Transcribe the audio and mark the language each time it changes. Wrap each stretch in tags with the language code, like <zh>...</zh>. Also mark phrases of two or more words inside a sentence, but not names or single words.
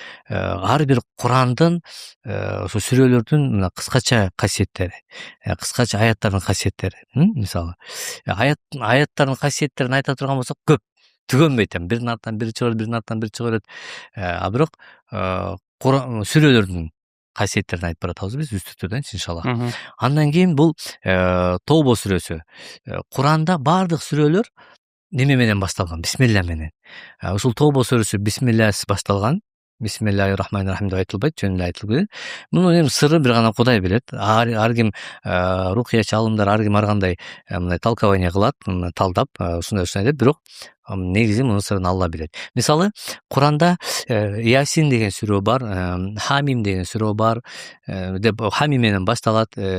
<ky>Ар бир Курандын ошо сүрөлөрдүн мына кыскача касиеттери, кыскача аяттардын касиеттери, мисалы, аяттардын касиеттерин айта турган болсок көп, түгөнбөйт эми, биринин артынан бири чыга берет, бирок сүрөлөрдүн касиеттерин айтып баратабыз биз үстүртөдөнчү иншалла. Андан кийин бул Тобо сүрөсү. Куранда бардык сүрөлөр неме менен башталган, бисмилля менен. Ушул Тобо сүрөсү бисмилласыз башталган.</ky> <ar>بسم الله الرحمن الرحيم</ar> <ky>деп айтылбайт, жөнүндө айтылып келет. Мунун эми сыры бир гана Кудай билет. Ар ким рухиячы алымдар ар ким ар кандай мындай толкование кылат, талдап, ушундай деп, бирок негизи мунун сырын Алла билет. Мисалы, Куранда Ясин деген сүрө бар, Хамим деген сүрө бар, деп Хамим менен башталат.</ky>